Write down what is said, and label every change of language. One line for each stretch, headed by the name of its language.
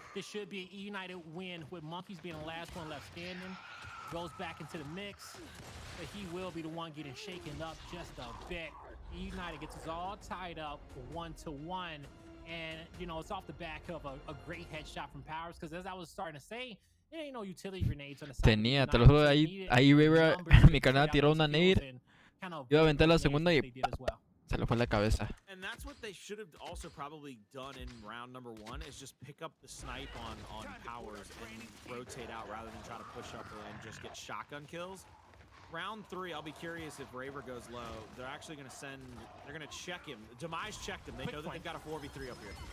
English: This should be an eUnited win, with Monkeys being the last one left standing. Goes back into the mix, but he will be the one getting shaken up just a bit. eUnited gets us all tied up 1-1. And, you know, it's off the back of a great headshot from Powers, because as I was starting to say, there ain't no utility grenades on the side.
Spanish: Tenía, te lo juro, ahí River, mi carnal tiró una nade. Yo aventé la segunda y se le fue la cabeza.
English: And that's what they should have also probably done in round number 1, is just pick up the snipe on Powers and rotate out rather than try to push up and just get shotgun kills. Round 3, I'll be curious if Raver goes low. They're actually going to they're going to check him. Demise checked him. They know that they've got a 4v3 up here.